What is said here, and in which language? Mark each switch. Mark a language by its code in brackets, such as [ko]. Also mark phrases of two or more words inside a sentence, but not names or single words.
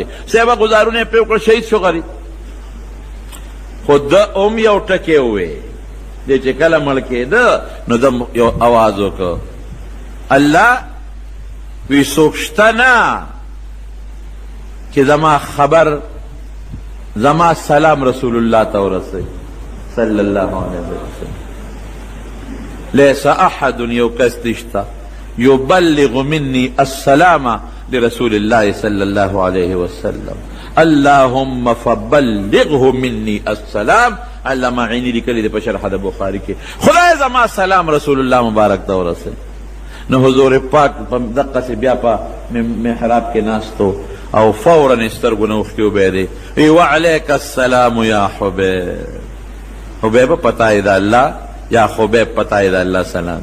[ps] صحابه ګزارونه پې وکړه شهید شو غریب. خو ده هم یو ټکې ووې دی چې کله مړ کېده نو ده یو اواز وکړ الله وی څوک شته نه چې زما خبر زما سلام رسول الله ته ورسوي [ar] صلی الله علیه وسلم. ليس احد [ps] یو کس نشته [ar] یبلغ مني السلام لرسول الله صلی الله علیه وسلم اللهم فبلغه مني السلام. [ps] علامه عینی لیکلی دی په شرح د بخاری کې خدای زما سلام رسول الله مبارک ته ورسوي. نو حضور پاک په دقه بیا په محراب کې ناستو او فورا سترګو نه اوښتي وبهدې وی [ar] وعلیک السلام یا حبیب. [ps] حبیب پتا یې د الله یا خبیب پتا یې د الله سلام.